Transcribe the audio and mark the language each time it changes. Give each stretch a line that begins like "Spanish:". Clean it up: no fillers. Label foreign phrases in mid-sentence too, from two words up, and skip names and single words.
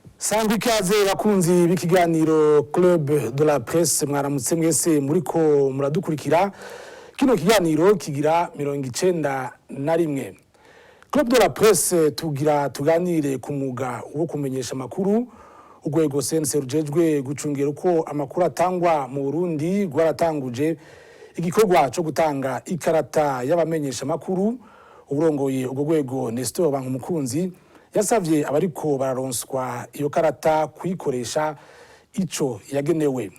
Rundi: Sangwa ikaze bakunzi b'ikiganiro Club de la Presse mwaramutse mwese muriko muradukurikira. Kino kiganiro kigira 91. Club de la Presse tuganire ku muga wo kumenyesha makuru. Urwego CNC rujejwe gucungera uko amakuru atangwa mu Burundi rwaratanguje igikorwa cyo gutanga ikarata y'abamenyesha makuru. Uburongoye ubwo rwego Nestor Bankumukunzi yasavye abariko bararonswa iyo karata kuyikoresha ico yagenewe.